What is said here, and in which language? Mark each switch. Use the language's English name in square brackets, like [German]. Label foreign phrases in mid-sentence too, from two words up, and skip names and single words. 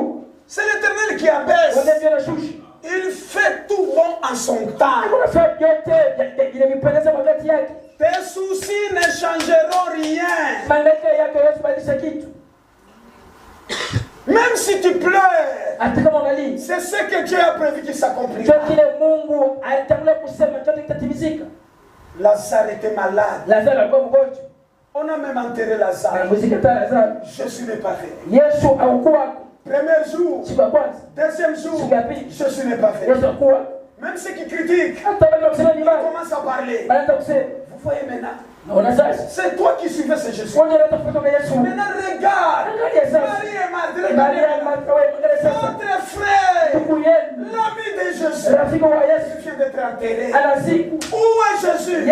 [French] C'est l'Éternel qui abaisse. Il fait tout bon en son temps. Tes soucis ne changeront rien. Même si tu pleures, [Swahili] hata kama unali. [French] C'est ce que Dieu a prévu qu'il s'accomplisse. [Swahili] Ndio kile Mungu alitangulia kusema chote kitatimizika. [French] Lazare était malade. [Swahili] Lazaro alikuwa mgonjwa. [French] On a même enterré Lazare. Jésus n'est pas fait. [Swahili] Yesu hakuwa. [French] Premier jour. [Swahili] Siku ya kwanza. [French] Deuxième jour. [Swahili] Siku ya pili. [French] Jésus n'est pas fait. [Swahili] Yesu hakuwa. [French] Même ceux qui critiquent. Ils commencent à parler. Vous voyez maintenant. C'est toi qui suivais ce Jésus. Maintenant regarde. Marie est Madeleine. Notre frère. L'ami de Jésus. Il vient d'être enterré. Où est Jésus?